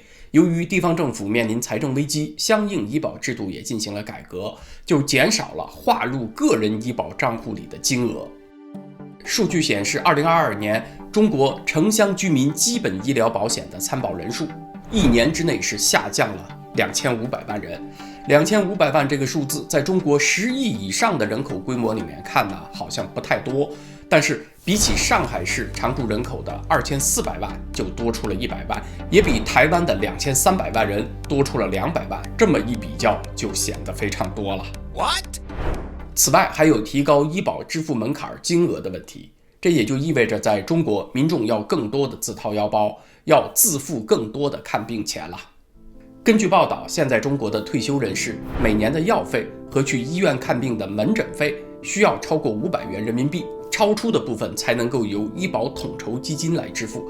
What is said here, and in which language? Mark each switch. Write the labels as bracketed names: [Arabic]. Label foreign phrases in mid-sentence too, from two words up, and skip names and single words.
[Chinese] 由於地方政府面臨財政危機，相應醫保制度也進行了改革，就減少了劃入個人醫保賬戶裡的金額。數據顯示，2022年中國城鄉居民基本醫療保險的參保人數，1年之內是下降了2500萬人。2500萬這個數字，在中國10 億以上的人口規模裡面看呢，好像不太多。但是比起上海市常住人口的2400萬，就多出了100萬，也比台灣的2300万人多出了200万。这麼一比較，就顯得非常多了。What？此外，還有提高醫保支付門檻金額的問題。這也就意味着，在中國，民眾要更多的自掏腰包，要自付更多的看病錢了。根據報道，現在中國的退休人士每年的藥費和去醫院看病的門診費需要超過500元人民幣， 超出的部分才能夠由醫保統籌基金來支付。